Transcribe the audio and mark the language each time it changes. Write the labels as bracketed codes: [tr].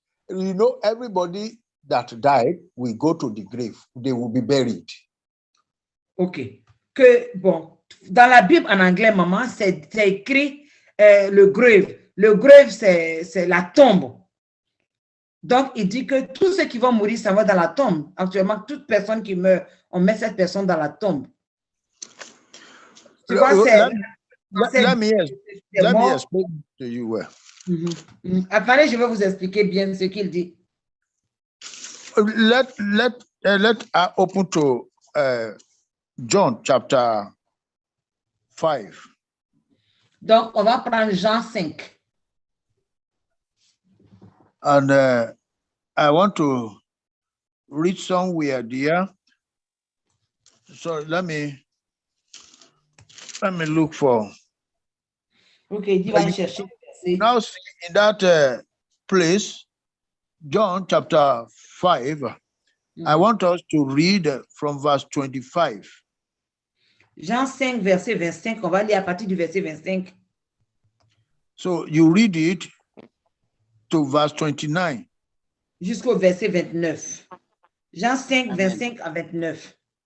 [en] You know, everybody that died will go to the grave. They will be buried. Ok. [fr] Que, bon, dans la Bible en anglais, maman, c'est écrit le grave. Le grave, c'est la tombe. Donc, il dit que tous ceux qui vont mourir, ça va dans la tombe. Actuellement, toute personne qui meurt, on met cette personne dans la tombe. Tu vois, [en] let me explain to you well. [fr] Après, je vais vous expliquer bien ce qu'il dit. [en] Let open to John chapter 5. [fr] Donc, on va prendre Jean 5. [en] And I want to read somewhere there. So let me look for. [fr] Okay, il va chercher. [en] Now, in that place, John chapter 5, I want us to read from verse 25. [fr] Jean 5, verset 25. On va lire à partir du verset 25. [en] So you read it to verse 29. [fr] Jusqu'au verset 29. Jean 5, 25 à 29.